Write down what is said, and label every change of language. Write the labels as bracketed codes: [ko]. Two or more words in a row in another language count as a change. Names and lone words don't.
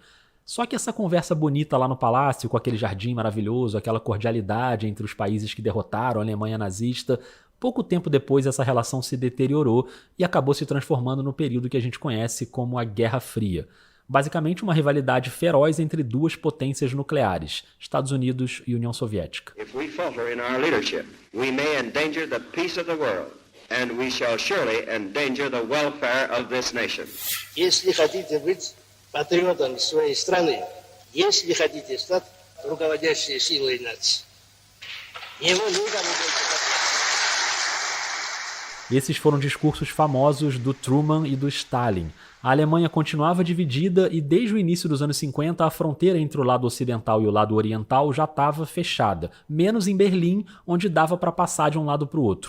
[pt] Só que essa conversa bonita lá no palácio, com aquele jardim maravilhoso, aquela cordialidade entre os países que derrotaram a Alemanha nazista, pouco tempo depois essa relação se deteriorou e acabou se transformando no período que a gente conhece como a Guerra Fria. Basicamente uma rivalidade feroz entre 2 potências nucleares, Estados Unidos e União Soviética. [en] If we falter in our leadership, we may endanger the peace of the world, and we shall surely endanger the welfare of this nation. [ru] Если хотите быть патриотом своей страны, если хотите стать руководящей силой нации, его никогда не будет. [pt] Esses foram discursos famosos do Truman e do Stalin. A Alemanha continuava dividida e desde o início dos anos 50 a fronteira entre o lado ocidental e o lado oriental já estava fechada, menos em Berlim, onde dava para passar de um lado para o outro.